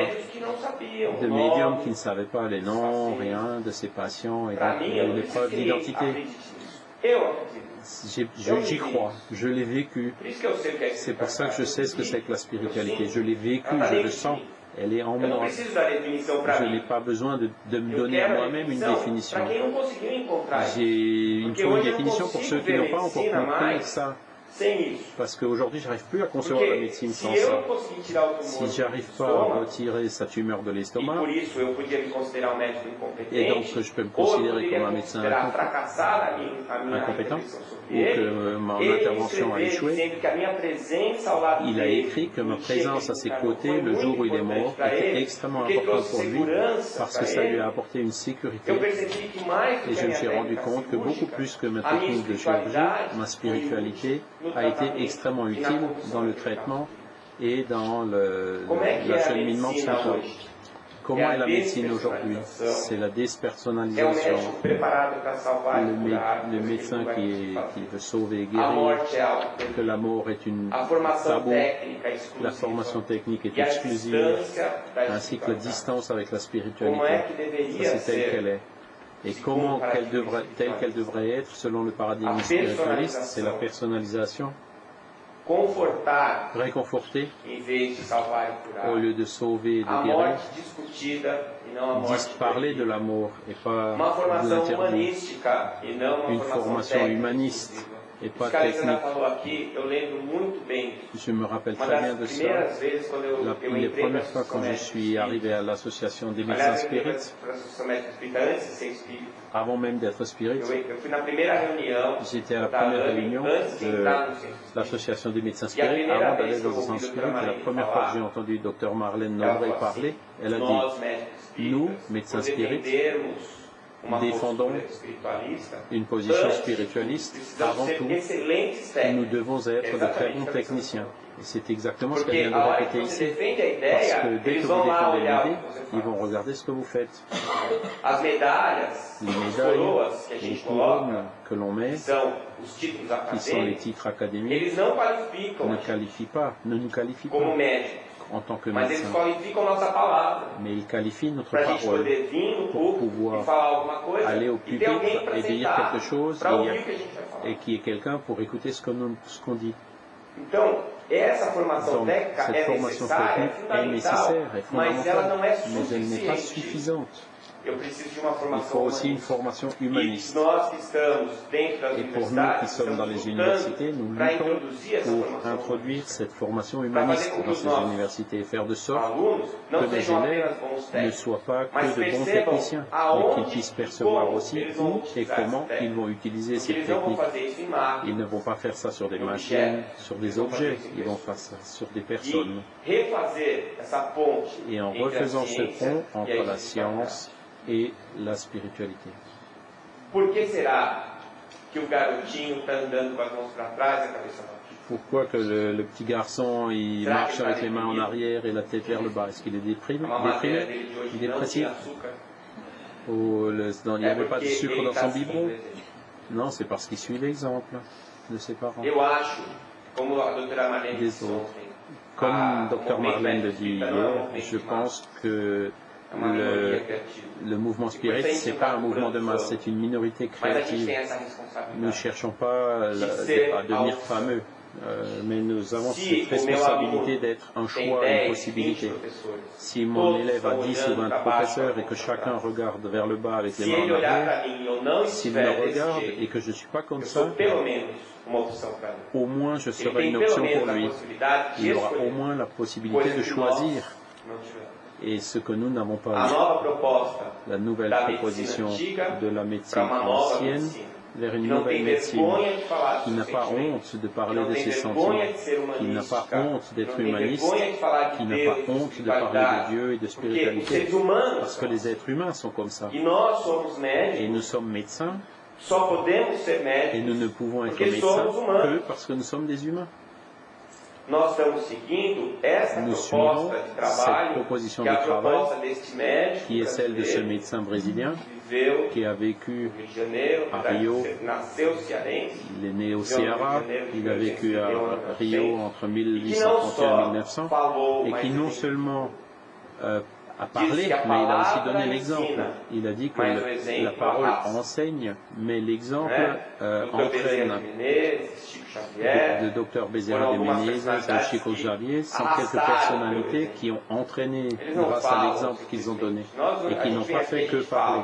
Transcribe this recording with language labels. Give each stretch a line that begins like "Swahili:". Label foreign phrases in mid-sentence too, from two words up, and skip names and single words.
French: De médiums qui ne savaient pas les noms, rien de ces patients, et donc les preuves d'identité. J'y crois, je l'ai vécu. C'est pour ça que je sais ce que c'est que la spiritualité. Je l'ai vécu, je le sens. Elle est en
Portuguese: Eu não
French: moi.
Portuguese: preciso da definição para
French: Je
Portuguese: mim.
French: n'ai pas besoin de me
Portuguese: Eu
French: donner à
Portuguese: quero a
French: moi-même une
Portuguese: definição
French: définition.
Portuguese: para quem não conseguiu encontrar isso.
French: Il me
Portuguese: Porque
French: faut une
Portuguese: hoje eu não
French: définition pour ceux
Portuguese: consigo
French: qui
Portuguese: ver
French: n'ont pas encore
Portuguese: medicina
French: compris
Portuguese: mais
French: ça.
Portuguese: sem isso.
French: Parce qu'aujourd'hui, j'arrive plus à concevoir la
Portuguese: Porque
French: médecine
Portuguese: se
French: sans
Portuguese: eu
French: ça.
Portuguese: não conseguir tirar o tumor
French: Si
Portuguese: do
French: j'arrive pas à
Portuguese: estômago,
French: retirer sa tumeur de
Portuguese: e
French: l'estomac,
Portuguese: por isso eu podia me considerar um médico
French: et donc
Portuguese: incompetente,
French: je peux me
Portuguese: ou eu
French: considérer
Portuguese: poderia
French: comme un médecin
Portuguese: considerar fracassada a minha
French: incompétent,
Portuguese: intervenção sobre
French: ou que
Portuguese: ele,
French: mon
Portuguese: ele me
French: intervention a
Portuguese: escrever
French: échoué.
Portuguese: dizendo que a minha presença ao lado
French: Il a
Portuguese: dele,
French: écrit que ma
Portuguese: no
French: présence à ses
Portuguese: chefe-in,
French: côtés,
Portuguese: foi
French: le
Portuguese: muito
French: jour où il est
Portuguese: importante
French: mort,
Portuguese: para
French: était
Portuguese: ele,
French: extrêmement
Portuguese: porque
French: importante
Portuguese: trouxe
French: pour lui,
Portuguese: segurança
French: parce
Portuguese: para
French: que ça lui
Portuguese: ele.
French: a apporté une sécurité.
Portuguese: Eu percebi que mais do
French: Et
Portuguese: que
French: je
Portuguese: a
French: me
Portuguese: minha
French: suis rendu
Portuguese: técnica
French: compte que beaucoup
Portuguese: cirúrgica,
French: plus que ma
Portuguese: a minha
French: technique de chirurgie,
Portuguese: espiritualidade
French: ma spiritualité
Portuguese: no
French: a été
Portuguese: tratamento
French: extrêmement
Portuguese: e na
French: utile
Portuguese: condução
French: dans le
Portuguese: medical.
French: traitement et dans
Portuguese: Como é que é a
French: l'acheminement
Portuguese: medicina
French: symptômes.
Portuguese: hoje?
French: Comment
Portuguese: É
French: est
Portuguese: a
French: la médecine aujourd'hui?
Portuguese: despersonalização.
French: C'est la
Portuguese: É um
French: déspersonnalisation.
Portuguese: médico preparado para salvar
French: Le,
Portuguese: e curar.
French: le médecin qui veut sauver et
Portuguese: A
French: guérir,
Portuguese: morte é algo
French: que la mort est une
Portuguese: A formação
French: tabou,
Portuguese: técnica
French: la formation
Portuguese: exclusiva
French: technique est
Portuguese: e a
French: exclusive,
Portuguese: distância da
French: ainsi que la
Portuguese: espiritualidade.
French: distance avec la
Portuguese: Como é
French: spiritualité.
Portuguese: que
French: Ça,
Portuguese: deveria
French: c'est telle qu'elle
Portuguese: ser
French: est. Et comment telle qu'elle devrait être selon le paradigme spiritualiste, c'est la personnalisation,
Portuguese: confortar
French: réconforter
Portuguese: em vez de salvar e
French: au
Portuguese: curar.
French: lieu de sauver et de
Portuguese: A
French: guérir,
Portuguese: morte discutida e não a morte
French: parler de
Portuguese: proibida.
French: la mort et pas
Portuguese: Uma
French: de
Portuguese: formação
French: l'interdit.
Portuguese: humanística e não uma
French: Une
Portuguese: formação
French: formation
Portuguese: técnica
French: humaniste
Portuguese: exclusiva.
French: et
Portuguese: Isso
French: pas
Portuguese: que a Alexandra
French: technique.
Portuguese: falou aqui, eu lembro muito bem.
French: Je me rappelle
Portuguese: Uma
French: très bien
Portuguese: das
French: de ça.
Portuguese: primeiras vezes quando eu
French: Les
Portuguese: entrei para
French: premières
Portuguese: a
French: fois quand je
Portuguese: Associação
French: suis
Portuguese: Médica
French: arrivé à l'association des médecins
Portuguese: Aliás, eu entrei
French: spirites,
Portuguese: para a Associação Médica Espírita antes de ser espírita.
French: avant même d'être spirit,
Portuguese: Eu fui na primeira reunião
French: j'étais à la
Portuguese: da
French: première
Portuguese: AME
French: réunion
Portuguese: antes de
French: de
Portuguese: entrar no centro espírita.
French: l'association des médecins
Portuguese: E a
French: spirites
Portuguese: primeira
French: avant d'aller
Portuguese: vez que eu
French: dans un
Portuguese: ouvi
French: centre
Portuguese: o Dr.
French: spirit. Et la
Portuguese: Marlene
French: première fois que j'ai
Portuguese: falar,
French: entendu Dr Marlène
Portuguese: ela
French: Nobrey
Portuguese: falou
French: parler,
Portuguese: assim,
French: elle a dit
Portuguese: nós, médicos
French: nous,
Portuguese: espíritas,
French: médecins
Portuguese: por
French: spirites,
Portuguese: defendermos uma
French: défendons
Portuguese: postura espiritualista,
French: une position
Portuguese: antes,
French: spiritualiste.
Portuguese: precisamos
French: Avant
Portuguese: ser
French: tout,
Portuguese: excelentes
French: nous
Portuguese: técnicos.
French: devons être de très bons techniciens. Et c'est exactement ce qu'elle
Portuguese: Porque
French: vient de
Portuguese: a hora
French: répéter
Portuguese: que você
French: ici.
Portuguese: defende a
French: Parce
Portuguese: ideia,
French: que dès
Portuguese: eles
French: que vous
Portuguese: vão lá
French: défendez
Portuguese: olhar o
French: l'idée,
Portuguese: que você
French: ils vont
Portuguese: faz.
French: regarder ce que vous faites.
Portuguese: As medalhas,
French: Les
Portuguese: as
French: médailles,
Portuguese: coroas que a
French: les
Portuguese: gente
French: couronnes
Portuguese: coloca,
French: que l'on met,
Portuguese: que são os títulos
French: qui sont les
Portuguese: acadêmicos,
French: titres académiques,
Portuguese: eles não qualificam
French: ne
Portuguese: a gente
French: qualifient pas, ne nous qualifient
Portuguese: como
French: pas
Portuguese: médicos,
French: en tant que
Portuguese: mas eles
French: médecins.
Portuguese: qualificam nossa palavra.
French: Mais ils qualifient notre
Portuguese: Para a gente
French: parole
Portuguese: poder vir no
French: pour
Portuguese: público
French: pouvoir
Portuguese: e falar alguma coisa
French: aller au
Portuguese: e ter
French: pupitre
Portuguese: alguém para
French: et dire
Portuguese: sentar
French: quelque chose
Portuguese: para
French: et
Portuguese: ouvir o que a gente vai falar.
French: et qui est quelqu'un pour écouter ce qu'on dit.
Portuguese: Então, essa formação
French: Donc,
Portuguese: técnica
French: cette
Portuguese: é
French: formation
Portuguese: necessária, é
French: technique est
Portuguese: fundamental,
French: nécessaire, est
Portuguese: mas ela
French: fondamentale,
Portuguese: não é
French: mais elle n'est pas
Portuguese: suficiente.
French: suffisante.
Portuguese: Eu preciso de uma
French: Il faut
Portuguese: formação
French: aussi une
Portuguese: humanista.
French: formation
Portuguese: E
French: humaniste.
Portuguese: nós que estamos dentro das
French: Et pour nous qui
Portuguese: universidades,
French: sommes dans
Portuguese: estamos
French: les
Portuguese: lutando
French: universités, nous
Portuguese: para
French: luttons
Portuguese: introduzir essa
French: pour
Portuguese: formação
French: introduire cette formation
Portuguese: fazer
French: humaniste
Portuguese: com que
French: dans
Portuguese: os
French: ces
Portuguese: nossos
French: universités et faire de sorte
Portuguese: alunos
French: que
Portuguese: não
French: les
Portuguese: sejam
French: élèves
Portuguese: apenas bons
French: ne
Portuguese: técnicos,
French: soient pas
Portuguese: mas
French: que de bons
Portuguese: percebam
French: techniciens, mais
Portuguese: aonde
French: qu'ils puissent
Portuguese: e
French: percevoir
Portuguese: como
French: aussi
Portuguese: eles vão
French: où et
Portuguese: utilizar
French: comment
Portuguese: essa
French: ils
Portuguese: técnica.
French: vont utiliser
Portuguese: Porque
French: cette
Portuguese: eles não vão
French: technique.
Portuguese: fazer isso em máquina.
French: Ils ne vont pas faire ça sur des machines, sur des objets, ils vont faire ça sur des personnes.
Portuguese: E refazer essa ponte
French: Et en
Portuguese: entre a
French: refaisant ce
Portuguese: ciência
French: pont
Portuguese: e a
French: entre la
Portuguese: espiritualidade.
French: science et la spiritualité.
Portuguese: Por que será que o garotinho está andando com as mãos para trás e a cabeça para frente?
French: Pourquoi que le petit garçon il marche avec les mains en arrière et la tête vers le bas? Est-ce qu'il est déprimé?
Portuguese: A mamadeira
French: Déprimé?
Portuguese: dele de hoje
French: Il est
Portuguese: não
French: dépressif?
Portuguese: tinha açúcar.
French: Ou il n'y
Portuguese: É
French: avait pas de
Portuguese: porque
French: sucre
Portuguese: ele
French: dans
Portuguese: está
French: son
Portuguese: assim,
French: biberon?
Portuguese: presente.
French: Non, c'est parce qu'il suit l'exemple de ses parents.
Portuguese: Eu acho, como a doutora Marlene
French: Des
Portuguese: disse
French: autres.
Portuguese: ontem,
French: Comme
Portuguese: o
French: Dr
Portuguese: movimento
French: Marlène le dit
Portuguese: espírita não é um
French: hier,
Portuguese: movimento
French: je
Portuguese: de massa,
French: pense que
Portuguese: é uma minoria
French: le,
Portuguese: criativa.
French: le mouvement spirit, c'est pas un mouvement de masse, c'est une minorité
Portuguese: Mas a gente
French: créative.
Portuguese: tem essa
French: Nous ne
Portuguese: responsabilidade.
French: cherchons pas à devenir fameux, mais nous avons
Portuguese: Se
French: cette
Portuguese: o meu
French: responsabilité
Portuguese: aluno
French: d'être un
Portuguese: tem
French: choix, une
Portuguese: 10, 20
French: possibilité.
Portuguese: professores,
French: Si mon
Portuguese: todos
French: élève a
Portuguese: estão
French: 10 ou
Portuguese: olhando
French: 20
Portuguese: para baixo,
French: professeurs et que
Portuguese: para
French: chacun
Portuguese: trás.
French: regarde vers le bas avec les
Portuguese: Se
French: mains
Portuguese: ele
French: en
Portuguese: olhar
French: arrière,
Portuguese: para mim e eu não
French: s'il me
Portuguese: estiver desse
French: regarde
Portuguese: jeito,
French: et que je ne suis pas comme
Portuguese: eu
French: ça,
Portuguese: sou pelo menos uma opção para ele.
French: au moins je
Portuguese: Ele
French: serai
Portuguese: tem
French: une
Portuguese: pelo
French: option
Portuguese: menos
French: pour
Portuguese: a
French: lui.
Portuguese: possibilidade de
French: Il aura au
Portuguese: escolher,
French: moins la possibilité
Portuguese: coisa
French: de
Portuguese: que nós
French: choisir,
Portuguese: não tivemos.
French: et ce que nous n'avons pas
Portuguese: A
French: eu.
Portuguese: nova proposta
French: La nouvelle
Portuguese: da medicina
French: proposition
Portuguese: antiga
French: de la
Portuguese: para
French: médecine
Portuguese: uma nova
French: ancienne
Portuguese: medicina,
French: vers
Portuguese: que
French: une
Portuguese: não
French: nouvelle
Portuguese: tem
French: médecine
Portuguese: vergonha de falar
French: qui
Portuguese: dos
French: n'a pas
Portuguese: sentimentos,
French: honte de
Portuguese: que
French: parler
Portuguese: não
French: de
Portuguese: tem
French: ses
Portuguese: vergonha
French: sentiments,
Portuguese: de ser
French: qui n'a pas
Portuguese: humanística,
French: honte
Portuguese: que
French: d'être
Portuguese: não tem
French: humaniste,
Portuguese: vergonha de falar
French: qui
Portuguese: de
French: n'a
Portuguese: Deus,
French: pas
Portuguese: de
French: honte de parler de
Portuguese: espiritualidade,
French: Dieu et de
Portuguese: porque os
French: spiritualité,
Portuguese: seres humanos
French: parce que
Portuguese: são
French: les
Portuguese: assim.
French: êtres humains sont comme ça.
Portuguese: E nós somos
French: Et
Portuguese: médicos,
French: nous sommes médecins,
Portuguese: só podemos ser
French: et nous
Portuguese: médicos
French: ne pouvons être
Portuguese: porque
French: médecins
Portuguese: somos humanos.
French: que parce que nous sommes des humains.
Portuguese: Nós estamos seguindo essa
French: Nous suivons
Portuguese: proposta de
French: cette
Portuguese: trabalho,
French: proposition
Portuguese: que é
French: de
Portuguese: a
French: travail
Portuguese: proposta deste médico
French: qui est celle de ce
Portuguese: brasileiro,
French: médecin brésilien
Portuguese: que viveu
French: qui a
Portuguese: no
French: vécu,
Portuguese: Rio de Janeiro,
French: à
Portuguese: apesar de
French: Rio.
Portuguese: nasceu cearense,
French: il est né au Ceará, il a vécu à Rio entre
Portuguese: e que não
French: 1831 et
Portuguese: só
French: 1900,
Portuguese: falou,
French: et
Portuguese: mas
French: qui non
Portuguese: que
French: seulement a parlé, mais il a aussi donné l'exemple. Il a dit que la parole enseigne, mais l'exemple entraîne. De Dr Bezerra de Menezes, de Chico Xavier, sont quelques personnalités qui ont entraîné grâce à l'exemple qu'ils ont donné et qui n'ont pas fait que parler.